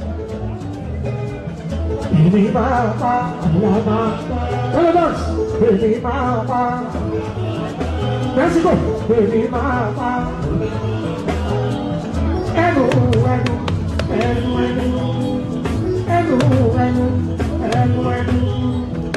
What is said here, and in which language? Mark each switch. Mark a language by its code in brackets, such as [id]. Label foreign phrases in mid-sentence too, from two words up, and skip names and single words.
[yo] Èmi máa pa àwọn máa pa, èmi máa pa. [en] Mexico, baby, mama. [yo] Enu, enu, enu, enu, enu, enu, enu, enu.